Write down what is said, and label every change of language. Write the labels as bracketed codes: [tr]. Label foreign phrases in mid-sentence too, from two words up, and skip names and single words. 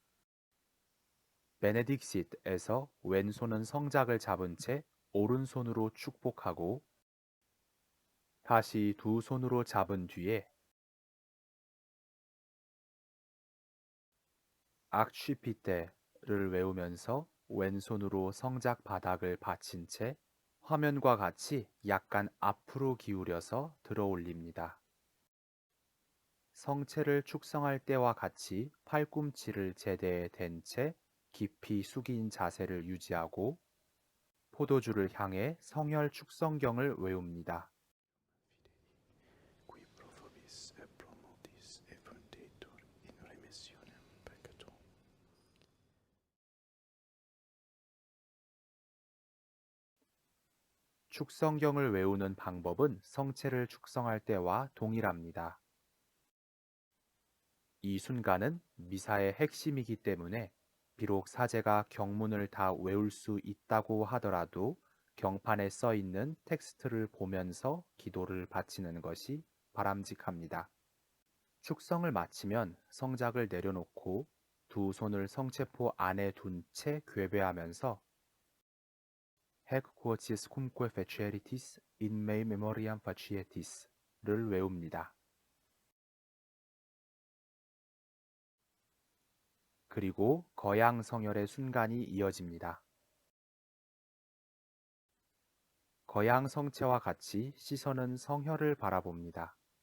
[ko] 베네딕싯에서 왼손은 성작을 잡은 채 오른손으로 축복하고 다시 두 손으로 잡은 뒤에 악취피테를 외우면서 왼손으로 성작 바닥을 받친 채 화면과 같이 약간 앞으로 기울여서 들어 올립니다. 성체를 축성할 때와 같이 팔꿈치를 제대에 댄 채 깊이 숙인 자세를 유지하고 포도주를 향해 성혈 축성경을 외웁니다. [la] Qui pro vobis et pro modis et funditur in remissionem peccatorum. [ko] 축성경을 외우는 방법은 성체를 축성할 때와 동일합니다. 이 순간은 미사의 핵심이기 때문에 비록 사제가 경문을 다 외울 수 있다고 하더라도 경판에 써 있는 텍스트를 보면서 기도를 바치는 것이 바람직합니다. 축성을 마치면 성작을 내려놓고 두 손을 성체포 안에 둔 채 궤배하면서 [la] Hac quoties cumque feceritis in mei memoriam facietis [ko] 를 외웁니다. 그리고 거양 성혈의 순간이 이어집니다. 거양 성체와 같이 시선은 성혈을 바라봅니다.